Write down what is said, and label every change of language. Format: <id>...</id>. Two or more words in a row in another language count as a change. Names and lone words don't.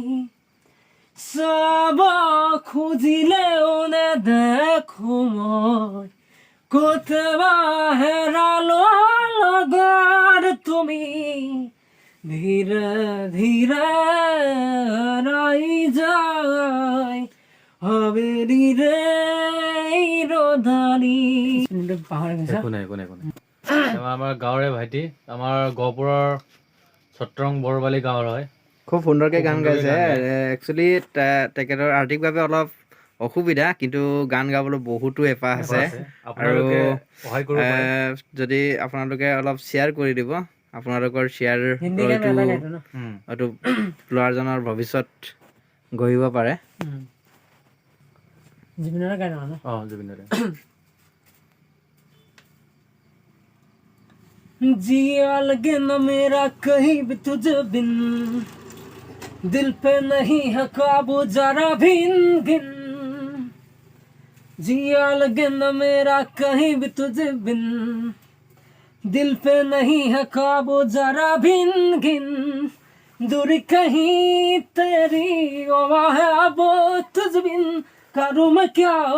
<as>সব খুঁজিলেও না দেখো মই কোথাবা হেরালো লগর তুমি ধীরে ধীরে হেরাই যায় হাবিরি রে রোদালি আমাৰ গাঁৱৰে ভাইটি আমাৰ গহপুৰৰ ছত্ৰং বৰবালি গাঁৱৰ হয় খুব সুন্দৰকৈ গান গাইছে একচুৱেলি তেখেতৰ আৰ্থিকভাৱে অলপ অসুবিধা কিন্তু গান গাবলৈ বহুতো হেঁপাহ আছে আৰু যদি আপোনালোকে অলপ শ্বেয়াৰ কৰি দিব আপোনালোকৰ শ্বেয়াৰ হয়তো ল'ৰাজনৰ ভৱিষ্যত গঢ়িব পাৰে জুবিনৰ গান জুবিনৰে</as> <hi>जिया लगे न मेरा कहीं भी तुझे बिन दिल पे नहीं है काबू जरा भिन गिन जिया लगे न मेरा कहीं भी तुझे बिन दिल पे नहीं है काबू जरा भिन गिन दूरी कहीं तेरी वहाँ है अब तुझ बिन करूँ मैं क्या</hi>